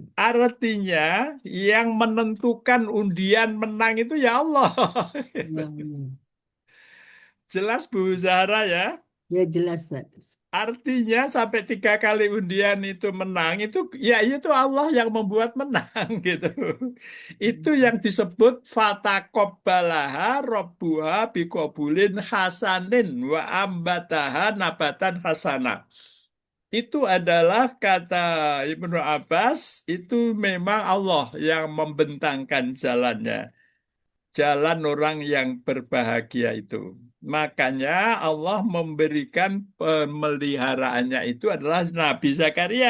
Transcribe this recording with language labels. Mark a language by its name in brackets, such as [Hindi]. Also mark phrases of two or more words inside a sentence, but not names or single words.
[Indonesian] Artinya yang menentukan undian menang itu ya Allah. Ya, ya. Jelas Bu Zahra ya. Ya, jelas, Ustaz. Artinya sampai 3 kali undian itu menang itu ya itu Allah yang membuat menang gitu. Itu Hmm. yang disebut [Arabic] فتقبلها ربها بقبول حسن وأنبتها نباتا حسنا. [Indonesian] Itu adalah kata Ibnu Abbas itu memang Allah yang membentangkan jalannya. Jalan orang yang berbahagia itu. Makanya Allah memberikan pemeliharaannya itu adalah Nabi Zakaria.